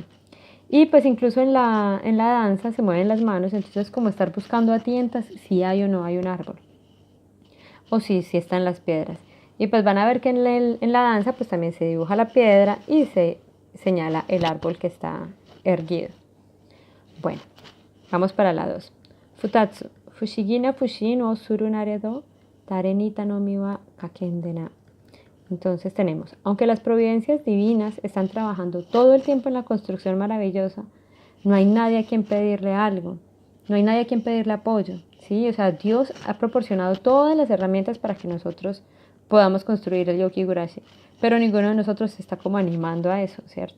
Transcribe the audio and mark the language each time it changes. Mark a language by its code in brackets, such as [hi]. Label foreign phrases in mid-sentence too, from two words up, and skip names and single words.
[es] Y pues incluso en la danza se mueven las manos, entonces como estar buscando a tientas si hay o no hay un árbol. O si están las piedras. Y pues van a ver que en la danza pues también se dibuja la piedra y se señala el árbol que está erguido. Bueno, vamos para la 2. Futatsu. [ja] ふしぎな ふしん を する なれど たれに たのみは かけんでな. [es] Entonces tenemos, aunque las providencias divinas están trabajando todo el tiempo en la construcción maravillosa, no hay nadie a quien pedirle algo, no hay nadie a quien pedirle apoyo, ¿sí? O sea, Dios ha proporcionado todas las herramientas para que nosotros podamos construir el Yokigurashi, pero ninguno de nosotros se está como animando a eso, ¿cierto?